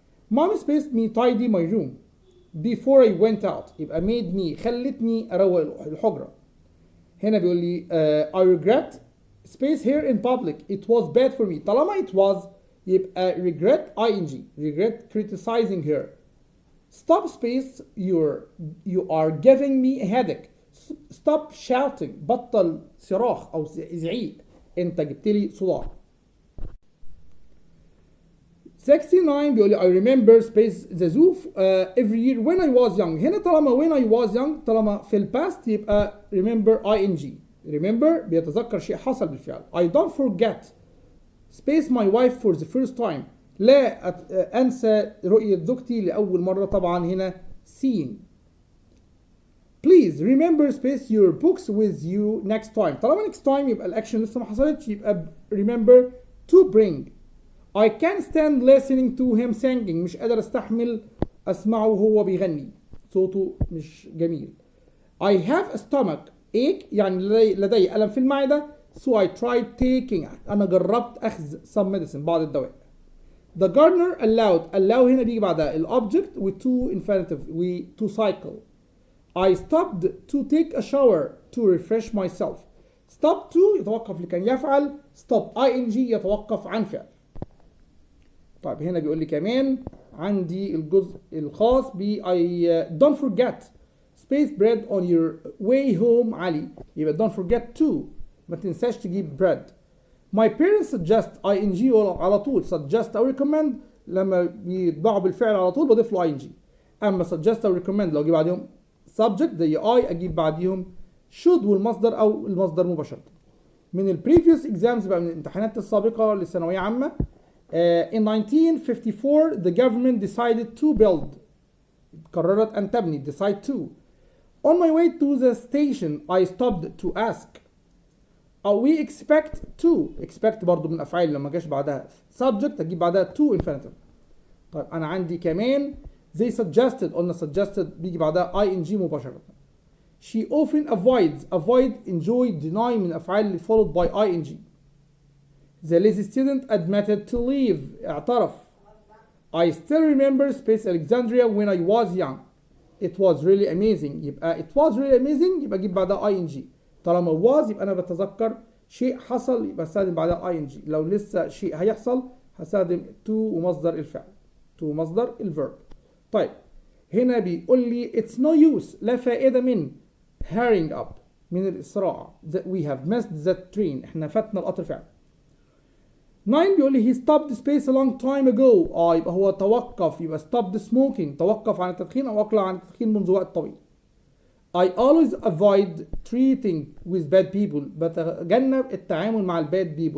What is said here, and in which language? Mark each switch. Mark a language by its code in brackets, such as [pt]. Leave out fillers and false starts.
[en] Mom spaced me tidy my room before I went out، [ar] يبقى [en] made me [ar] خلتني أروق الحجرة. هنا بيقول لي [en] I regret space here in public it was bad for me، [ar] طالما [en] it was [ar] يبقى [en] regret ing regret criticizing her. stop space you are giving me a headache. stop shouting، [ar] بطل صراخ أو زعيق، أنت جبت لي صداع. [en] 69 [ar] بيقول لي [en] I remember space the zoo every year when I was young. [ar] هنا طالما [en] when I was young [ar] طالما في الباست يبقى remember ing. remember بيتذكر شيء حصل بالفعل. [en] I don't forget space my wife for the first time، [ar] لا أنسى رؤية زوجتي لأول مرة، طبعا هنا [en] seeing. please remember space your books with you next time، [ar] طالما [en] next time [ar] يبقى الأكشن لسه ما حصلتش يبقى [en] remember to bring. I can't stand listening to him singing، [ar] مش قادر استحمل اسمعه وهو بيغني، صوته مش جميل. [en] I have a stomach ache، [ar] يعني لدي ألم في المعدة. [en] so I tried taking، [ar] أنا جربت أخذ [en] some medicine، [ar] بعض الدواء. [en] the gardener allowed [ar] هنا بيجي بعدها الobject و to infinitive و to cycle. [en] I stopped to take a shower to refresh myself. [ar] stop to يتوقف لكي يفعل، stop ing يتوقف عن فعل. طيب هنا بيقول لي كمان عندي الجزء الخاص ب [en] I don't forget space bread on your way home [ar] علي، يبقى [en] don't forget to، [ar] ما تنساش تجيب bread. my parents suggest ing على طول، suggest أو recommend لما بيطبعوا بالفعل على طول بضيف له ing. أما suggest أو recommend لو أجيب بعدهم subject زي I أجيب بعديهم should والمصدر أو المصدر مباشرة. من ال previous exams بقى، من الامتحانات السابقة للثانوية عامة. [en] In 1954 the government decided to build. [ar] قررت أن تبني. decide to. [en] On my way to the station I stopped to ask. we expect to. [ar] expect برضو من الأفعال لما جاش بعدها subject هتجيب بعدها to infinitive. طيب أنا عندي كمان [en] they suggested. [ar] قلنا suggested بيجي بعدها ing مباشرة. [en] She often avoids. avoid, enjoy, deny [ar] من الأفعال اللي [en] followed by ing. The lazy student admitted to leave. [ar] اعترف. [en] I still remember Space Alexandria when I was young. It was really amazing. [ar] يبقى [en] it was really amazing [ar] يبقى أجيب بعدها ing. طالما was يبقى أنا بتذكر شيء حصل يبقى استخدم بعدها ing. لو لسه شيء هيحصل هستخدم to ومصدر الفعل. to مصدر الverb. طيب هنا بيقول لي [en] it's no use. [ar] لا فائدة من [en] hurrying up [ar] من الإسراع. [en] that we have missed that train. [ar] احنا فاتنا القطر فعلا. [en] 9 [ar] بيقول لي [en] he stopped space a long time ago. [ar] يبقى هو توقف. [en] يبقى stopped smoking. [ar] توقف عن التدخين أو أقلع عن التدخين منذ وقت طويل. [en] I always avoid treating with bad people. [ar] بتجنب التعامل مع الباد people.